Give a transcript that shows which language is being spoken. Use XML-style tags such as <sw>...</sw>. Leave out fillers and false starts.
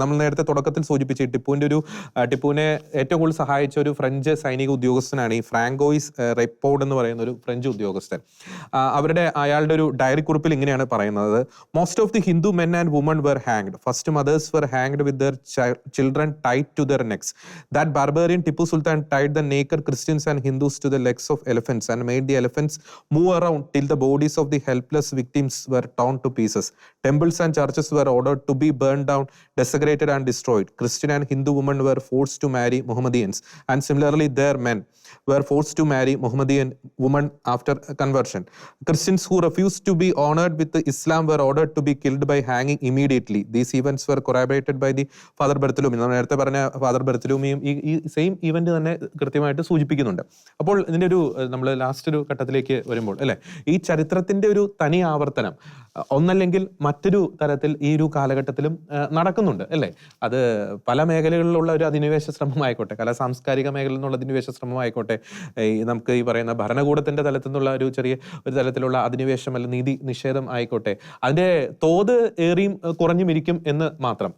<ml>നമ്മൾ നേരത്തെ തുടക്കത്തിൽ സൂചിപ്പിച്ച ടിപ്പുവിനെ ഏറ്റവും കൂടുതൽ സഹായിച്ച ഒരു ഫ്രഞ്ച് സൈനിക ഉദ്യോഗസ്ഥനാണ് ഈ ഫ്രാങ്കോയിസ് റെപ്പോർഡ് എന്ന് പറയുന്ന ഒരു ഫ്രഞ്ച് ഉദ്യോഗസ്ഥൻ. അയാളുടെ ഒരു ഡയറി കുറിപ്പിൽ ഇങ്ങനെയാണ് പറയുന്നത്:</ml> <en>Most of the Hindu men and women were hanged. First mothers were hanged with their children tied to their necks. That barbarian Tipu Sultan tied the naked Christians and Hindus to the legs of elephants and made the elephants move around till the bodies of the helpless victims were torn to pieces. Temples and churches were ordered to be burned down, desecrated and destroyed. Christian and Hindu women were forced to marry Mohammedans, and similarly their men were forced to marry Mohammedan women after conversion. Christians who refused to be honored with Islam were ordered to be killed by hanging immediately. These events were corroborated by the father Bartholomew.</en> <ml>നമ്മൾ നേരത്തെ പറഞ്ഞ father ബർത്തലൂമിയും ഈ same event തന്നെ കൃത്യമായിട്ട് സൂചിപ്പിക്കുന്നുണ്ട്. അപ്പോൾ ഇതിന്റെ നമ്മൾ ലാസ്റ്റ് ഒരു ഘട്ടത്തിലേക്ക് വരുമ്പോൾ അല്ലെ, ഈ ചരിത്രത്തിന്റെ ഒരു തനി ആവർത്തനം ഒന്നല്ലെങ്കിൽ മറ്റൊരു തരത്തിൽ ഈ ഒരു കാലഘട്ടത്തിലും നടക്കുന്നുണ്ട് അല്ലേ. അത് പല മേഖലകളിലുള്ള ഒരു അധിനിവേശ ശ്രമമായിക്കോട്ടെ, കലാ സാംസ്കാരിക മേഖലയിൽ നിന്നുള്ള അധിനിവേശ ശ്രമമായിക്കോട്ടെ, നമുക്ക് ഈ പറയുന്ന ഭരണകൂടത്തിന്റെ തലത്തിൽ നിന്നുള്ള ഒരു തലത്തിലുള്ള അധിനിവേശം അല്ല നീതി നിഷേധം ആയിക്കോട്ടെ, അതിന്റെ തോത് ഏറിയും കുറഞ്ഞും ഇരിക്കും എന്ന് മാത്രം.</ml>